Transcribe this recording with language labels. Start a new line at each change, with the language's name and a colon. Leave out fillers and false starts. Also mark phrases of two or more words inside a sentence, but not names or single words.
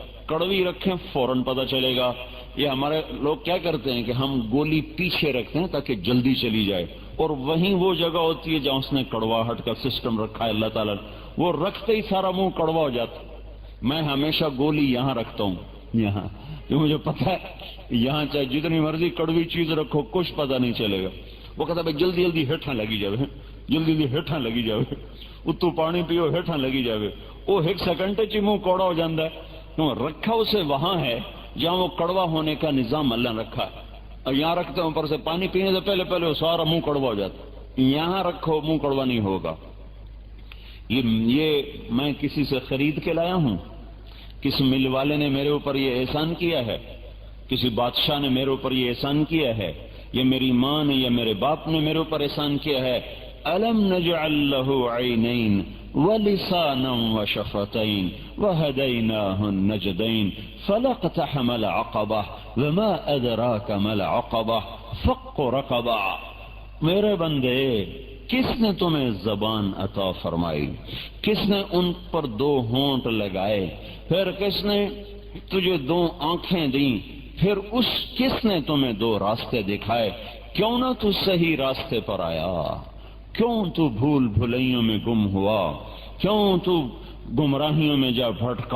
Urdu: کڑوی رکھیں فوراً پتہ چلے گا. یہ ہمارے لوگ کیا کرتے ہیں کہ ہم گولی پیچھے رکھتے ہیں تاکہ جلدی چلی جائے، اور وہیں وہ جگہ ہوتی ہے جہاں اس نے کڑواہٹ کا سسٹم رکھا ہے اللہ تعالیٰ نے، وہ رکھتے ہی سارا منہ کڑوا ہو جاتا. میں ہمیشہ گولی یہاں رکھتا ہوں، یہاں، یہ مجھے پتہ ہے یہاں چاہے جتنی مرضی کڑوی چیز رکھو کچھ پتہ نہیں چلے گا. وہ کہتا ہے
Punjabi: جلدی جلدی ہیٹھاں لگی جاوے، جلدی جلدی ہیٹھاں لگی جاوے، اتو پانی پیو ہیٹھاں لگی جاوے.
Urdu: وہ ایک سیکنڈ چ منہ کوڑا ہو جاتا ہے. رکھا اسے وہاں ہے جہاں وہ کڑوا ہونے کا نظام اللہ نے رکھا ہے. اور یہاں رکھتے ہیں اوپر سے پانی پینے سے پہلے وہ سارا منہ کڑوا ہو جاتا ہے. یہاں رکھو منہ کڑوا نہیں ہوگا. یہ میں کسی سے خرید کے لایا ہوں، کسی مل والے نے میرے اوپر یہ احسان کیا ہے، کسی بادشاہ نے میرے اوپر یہ احسان کیا ہے، یہ میری ماں نے یا میرے باپ نے میرے اوپر احسان کیا ہے.
Arabic: أَلَمْ نَجْعَلْ لَهُ عَيْنَيْنِ وَلِسَانًا وَشَفَتَيْنِ وَهَدَيْنَاهُ النَّجْدَيْنِ فَلَاقْتَحَمَ الْعَقَبَةَ وَمَا أَدْرَاكَ مَا الْعَقَبَةُ فَكُّ رَقَبَةٍ.
Urdu: میرے بندے، کس نے تمہیں زبان عطا فرمائی، کس نے ان پر 2 ہونٹ لگائے، پھر کس نے تجھے 2 آنکھیں دیں، پھر کس نے تمہیں 2 راستے دکھائے. کیوں نہ تو صحیح راستے پر آیا، کیوں تو بھول بھلائیوں میں گم ہوا، کیوں تو گمراہیوں میں جا بھٹکا.